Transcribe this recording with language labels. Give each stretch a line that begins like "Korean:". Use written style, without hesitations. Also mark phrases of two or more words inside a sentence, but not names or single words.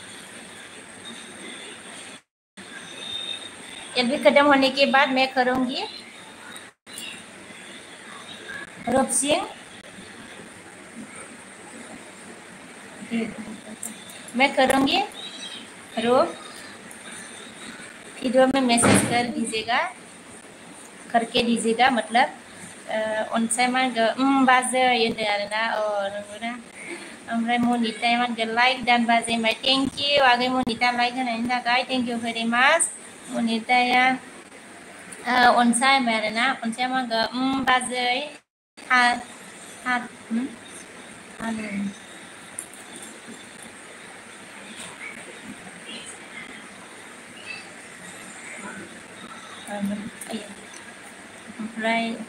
Hindi: एलबी खत्म होने के बाद मैं करूँगी रूप सिंह मैं करूँगी रूप वीडियो में मैसेज करके दीजिएगा मतलब
Bodo: अनसाय मा होनगोन बाजै होनदों आरोना नंगौना ओमफ्राय मनिताया मा होनगोन लाइक दान बाजै होनबाय
English: thank you
Bodo: आगै मनिता लाइक होनायनि थाखाय
English: thank you very much
Bodo: मनिताया अनसाय होनबाय आरोना अनसाया मा होनगोन बाजै ओमफ्राय